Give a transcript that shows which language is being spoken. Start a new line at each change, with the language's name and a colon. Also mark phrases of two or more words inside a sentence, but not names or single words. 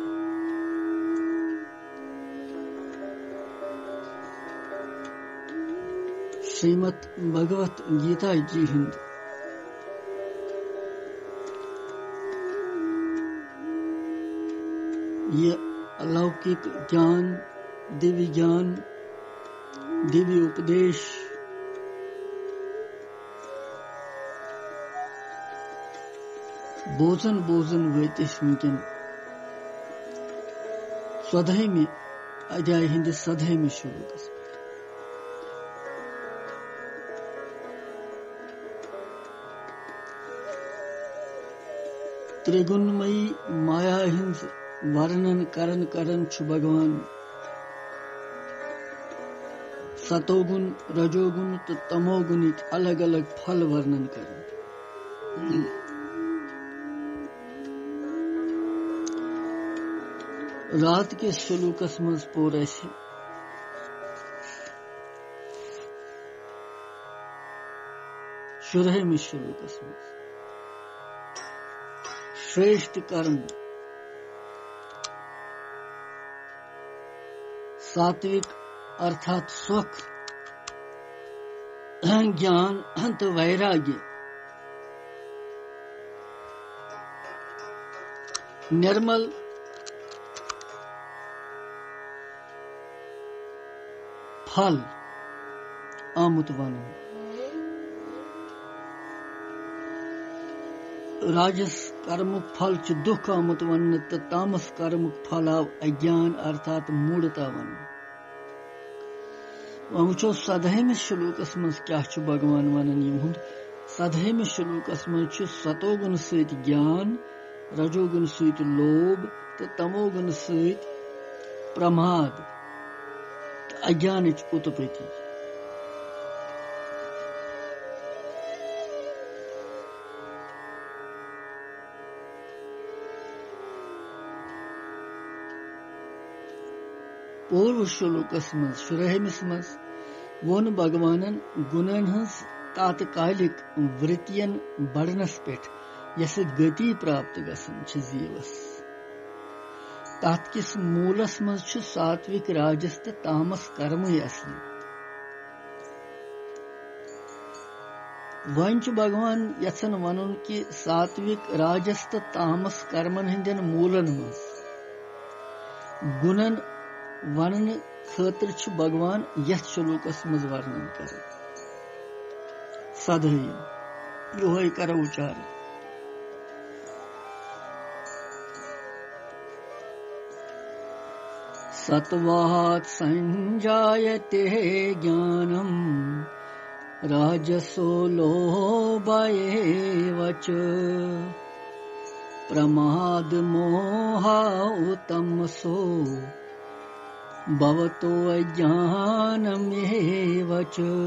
Kashmiri: श्रीमद् भगवत गीता जी हिंद। ये अलौकिक ज्ञान, दिव्य उपदेश बोजन वैतिश वुनकन स्वधर्मी अध्याय हिंदिस सधर्मी शुरूकस त्रिगुणमयी माया हिंद वर्णन करन छु भगवान सतोगुण, रजोगुण तो तमोगुण अलग अलग फल वर्णन कर। रात के सलूकस मज पोर शुरहमि सलूकस मज श्रेष्ठ कर्म सात्विक अर्थात सुख, ज्ञान तो वैराग्य, निर्मल फल आमुत वन। राजस कर्मुक फल च दुख आमुत वन तो तामस कर्मुक फल आव अज्ञान अर्थात मूढ़ता वन। वो सदहमिस श्लोकस मज क्या भगवान वनन यमुंद सदहमिस श्लोकस मज सतोगुण सहित ज्ञान, रजोगुण सहित लोभ तो तमोगुण सहित प्रमाद अज्ञान उत्पत्ति। पूर्व श्लोकस मज शुरहमिस मज वोन भगवानन गुणन हंस तात्कालिक वृत्तियन बढ़नस पेठ यस गति प्राप्त गसन छ जीवस तथ किस मूलस मज छु सात्विक, राजस तो तामस कर्म असली। वन भगवान यसन वनुन कि सात्विक, राजस तो तामस कर्मन हिंदन मूलन मज गुणन वनन खतर छु भगवान यथ श्लोकस मज वर्णन कर। सदय योह कर उच्चारण।
Sanskrit: सत्वात् संजायते ज्ञानम राजसो लोभ एव च प्रमाद मोह तमसो भवतो अज्ञानमेव च।